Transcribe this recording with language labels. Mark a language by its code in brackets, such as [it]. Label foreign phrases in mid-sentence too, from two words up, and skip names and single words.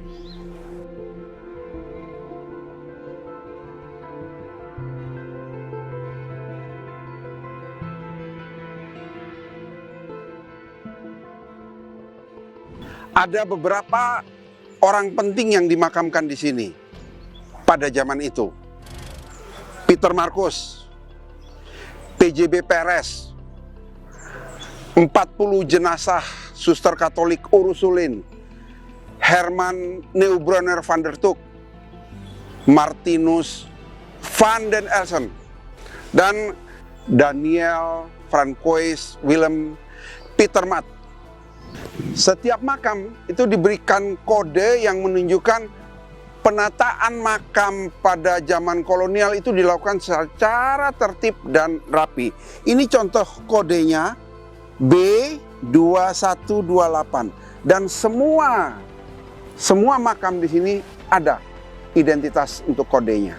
[id] Ada beberapa orang penting yang dimakamkan di sini pada zaman itu. Peter Markus, PJB Perez, 40 jenazah suster Katolik Ursulin, Herman Neubronner van der Tuk, Martinus van den Elsen, dan Daniel Francois Willem Pietermaat. Setiap makam itu diberikan kode yang menunjukkan penataan makam pada zaman kolonial itu dilakukan secara tertib dan rapi. Ini contoh kodenya B2128, dan semua makam di sini ada identitas untuk kodenya.